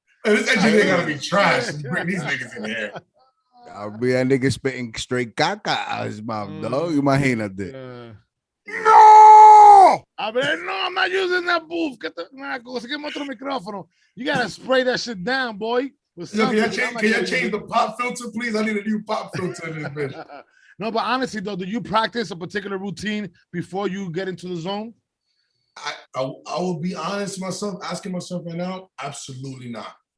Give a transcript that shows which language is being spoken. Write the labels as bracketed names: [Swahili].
[English] And this engineer gotta be trash. Bring these niggas in here. I'll be a nigga spitting straight caca out his mouth, dog. [Spanish] Imagínate. No! A ver, [English] no, I'm not using that booth. [Spanish] Conseguimos otro micrófono. [English] You gotta spray that shit down, boy. Can you change the pop filter, please? I need a new pop filter in this bitch. No, but honestly though, do you practice a particular routine before you get into the zone? I will be honest with myself, asking myself right now, absolutely not.